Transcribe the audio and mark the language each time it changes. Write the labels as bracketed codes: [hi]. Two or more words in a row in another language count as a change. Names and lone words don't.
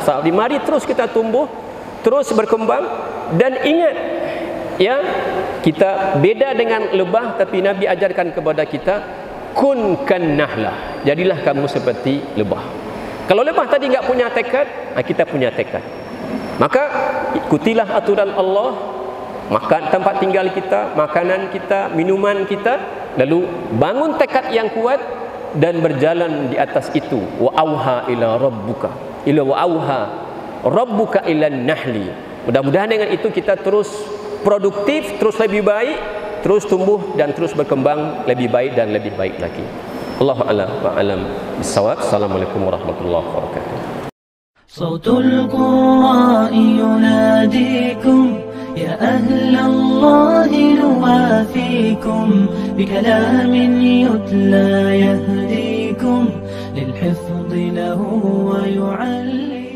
[id] Mari terus kita tumbuh, terus berkembang, dan ingat ya, kita beda dengan lebah, tapi Nabi ajarkan kepada kita, [ar] كن كالنحلة, [id] jadilah kamu seperti lebah. Kalau lebah tadi nggak punya tekad, kita punya tekad. Maka ikutilah aturan Allah, makan tempat tinggal kita, makanan kita, minuman kita, lalu bangun tekad yang kuat dan berjalan di atas itu. [ar] وأوحى إلى ربك، إلى وأوحى ربك إلى النحل. [id] Mudah-mudahan dengan itu kita terus produktif, terus lebih baik, terus tumbuh dan terus berkembang lebih baik dan lebih baik lagi. [ar] الله أعلم بالصواب. السلام عليكم ورحمة الله وبركاته. صوت القرآن يناديكم يا أهل الله نوافيكم بكلام يتلى يهديكم للحفظ له ويعلم.